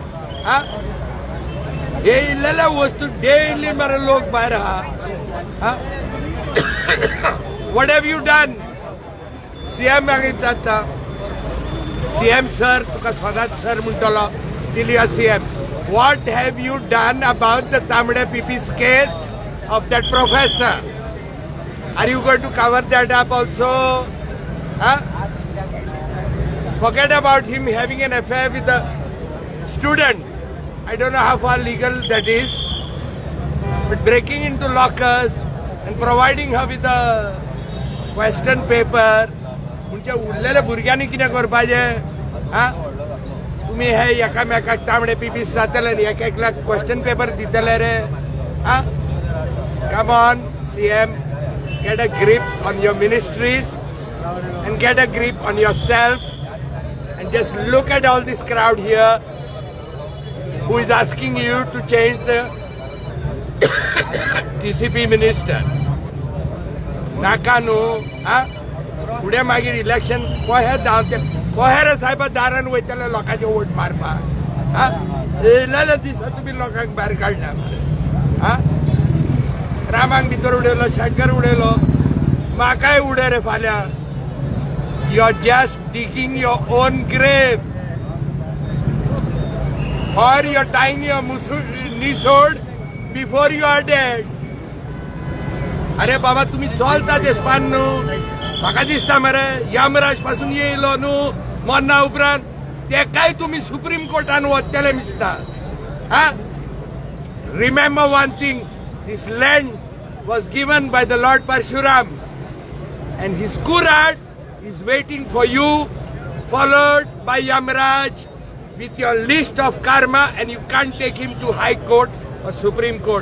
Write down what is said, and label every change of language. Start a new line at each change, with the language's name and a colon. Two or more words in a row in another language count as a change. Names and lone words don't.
Konkani: हे इल्लेल्या वस्तू डेली मरे लोक भायर आहा.
English: What have you done?
Konkani: सीएम मागीर जाता सीएम सर, तुका सदांच सर म्हणटलो
English: till your CM. What have you done about the तांबडे पीपीस case of that professor? Are you going to cover that up also? Forget about him having an affair with a student. I don't know how far legal that is. But breaking into lockers and providing her with a question paper.
Konkani: तुमच्या उरलेल्या भुरग्यांनी कितें करपाचें? तुम्ही हे एकामेकाक तांबडे पीपीस जातले न्ही, एक
English: question paper
Konkani: दितले रे.
English: Come on, CM. Get a grip on your ministries and get a grip on yourself, and just look at all this crowd here who is asking you to change the TCP minister.
Konkani: नाका न्हू. फुडें मागीर इलेक्शन कोहे धांवते, कोहे रे साहेबा दारान वयतले लोकांचे वोट मारपाक. येयलेले दिसा तुमी लोकांक भायर काडला मरे. रामांक भितर उडयलो, शंकर उडयलो, म्हाकाय उडय रे फाल्यां.
English: You are just digging your own grave, or you're tying your nisod before you are dead.
Konkani: अरे बाबा तुम्ही चलता देशपान न्हू. म्हाका दिसता मरे यमराज पासून येयलो न्हू मरना उपरांत, तेकाय तुम्ही सुप्रीम कोर्टान वतले दिसता.
English: Remember one thing, this land was given by the Lord Parshuram, and his Kurat is waiting for you, followed by Yamraj with your list of karma, and you can't take him to High Court or Supreme Court.